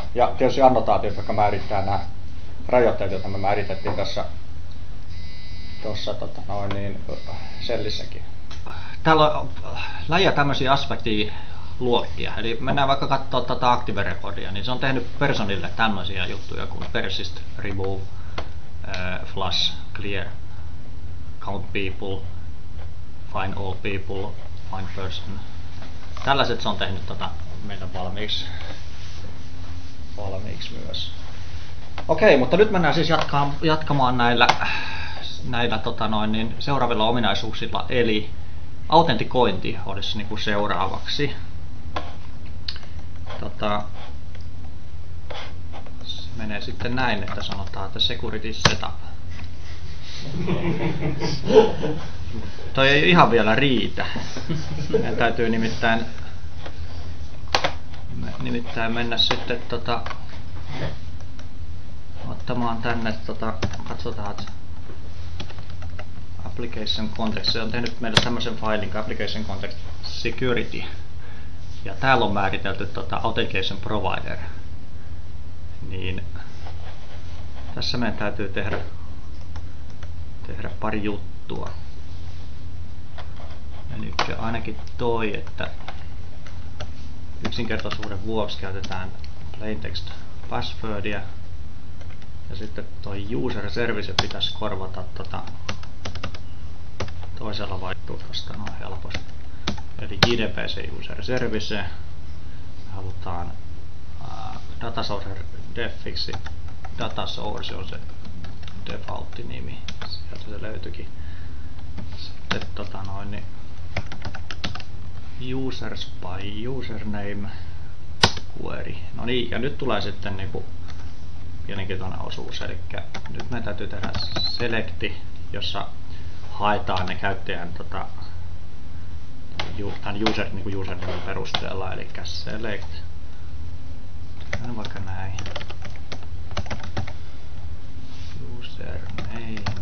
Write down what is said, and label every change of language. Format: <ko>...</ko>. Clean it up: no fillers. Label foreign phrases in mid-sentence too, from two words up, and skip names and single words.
<fi>Ja tietysti annotaatiot, jotka määrittää nämä rajoitteet, joita me määritettiin tuossa sellissäkin. Täällä on läjä tämmöisiä aspektiluokkia. Eli mennään vaikka katsoa tätä Active Recordia, niin se on tehnyt Personille tämmöisiä juttuja kuin</fi> <en>persist, remove, flush, clear, count people, find all people, find person.</en> <fi>Tällaiset se on tehnyt meidän valmiiksi myös. Okei, mutta nyt mennään siis jatkamaan näillä seuraavilla ominaisuuksilla, eli autentikointi olisi niin kuin seuraavaksi. Se menee sitten näin, että sanotaan, että</fi> <en>security setup.</en> <fi>Toi ei ihan vielä riitä. Meidän täytyy nimittäin mennä sitten ottamaan tänne katsotaan</fi> <en>application context.</en> <fi>Se on tehnyt meille tämmöisen failin</fi> <en>application context security.</en> <fi>Ja täällä on määritelty</fi> <en>authentication provider.</en> <fi>Niin tässä meidän täytyy tehdä pari juttua. Eli ainakin toi, että yksinkertaisuuden vuoksi käytetään</fi> <en>plaintext passwordia</en> <fi>ja sitten toi</fi> <en>user service</en> <fi>pitäisi korvata toisella vaihtoehtoista noin helposti.</fi> <en>Eli JDBC user service.</en> <fi>Me halutaan</fi> <en>data source</en> <fi>defiksi.</fi> <en>Data source</en> <fi>on se default nimi. Sieltä se löytyikin.</fi> <en>Sitten users by username query.</en> <fi>No niin, ja nyt tulee sitten niinku mielenkiintoinen osuus. Eli nyt meidän täytyy tehdä selecti, jossa haetaan ne käyttäjän tämän usernamen perusteella, eli select. Tehdään vaikka näin. Username.</fi>